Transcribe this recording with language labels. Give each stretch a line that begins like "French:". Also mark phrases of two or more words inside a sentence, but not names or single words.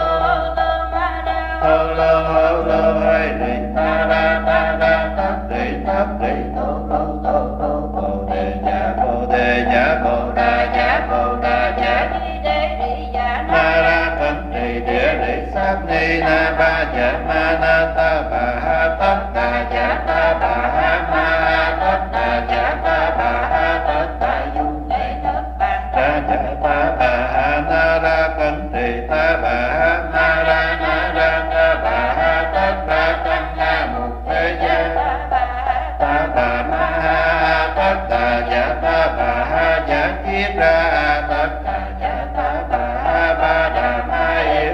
Vietnamese: lô ai rị ta ra tất rị tô bồ đề dạ bồ đà dạ ma ra cẩn trì địa rị sát ni na ba dạ ma na ta bà ha tất đà dạ ta bà ha ma tất đà dạ ta bà ha tất đà dung ra dạ ta bà ha na ra cẩn trì ta bà ha na ra ta bà ha tất đà tăng na mục thế gia ta bà ma ha tất đà dạ ta bà ha dạ kiết ra tất đà dạ ta bà ha ba đà ma yết